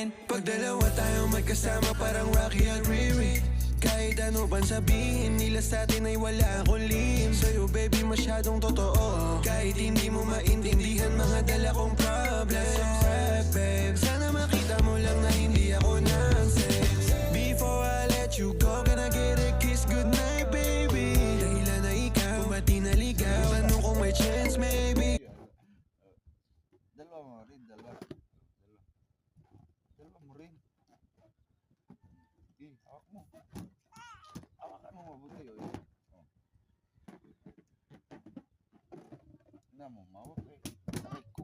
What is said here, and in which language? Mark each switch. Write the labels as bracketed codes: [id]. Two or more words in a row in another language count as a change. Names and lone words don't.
[tl] Pag dalawa tayong magkasama parang Rocky at Riri. Kahit ano bang sabihin nila sa'tin ay wala akong lihim. Sa'yo baby masyadong totoo. Kahit hindi mo maintindihan mga dala kong problems. Babe, sana makita mo lang na hindi ako nonsense. [en] Before I let you go, can I get a kiss goodnight baby? [tl] Dahilan na ikaw, ba't di naligaw? Tanong kung may [en] chance maybe. [tl] Dalawa mo rin, dalawa. Dalawa mo rin. Hawak mo. Hawakan mo mabuti, oh. Na mo, mawak eh. Aray ko.